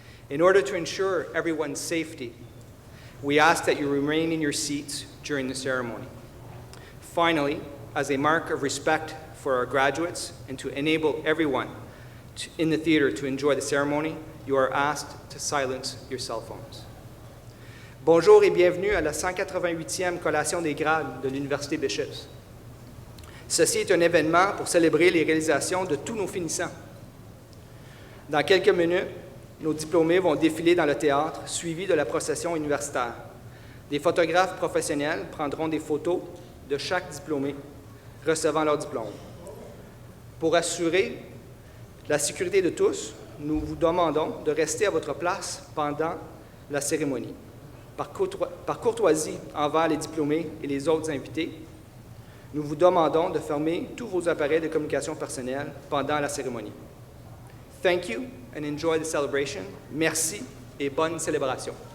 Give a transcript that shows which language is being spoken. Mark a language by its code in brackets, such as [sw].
[en] In order to ensure everyone's safety, we ask that you remain in your seats during the ceremony. Finally, as a mark of respect for our graduates and to enable everyone in the theater to enjoy the ceremony, you are asked to silence your cell phones. [fr] Bonjour et bienvenue à la 188e collation des grades de l'Université Bishops. Ceci est un événement pour célébrer les réalisations de tous nos finissants. Dans quelques minutes, nos diplômés vont défiler dans le théâtre, suivis de la procession universitaire. Des photographes professionnels prendront des photos de chaque diplômé recevant leur diplôme. Pour assurer la sécurité de tous, nous vous demandons de rester à votre place pendant la cérémonie. Par courtoisie envers les diplômés et les autres invités, nous vous demandons de fermer tous vos appareils de communication personnelle pendant la cérémonie. [en] Thank you and enjoy the celebration. [fr] Merci et bonne célébration.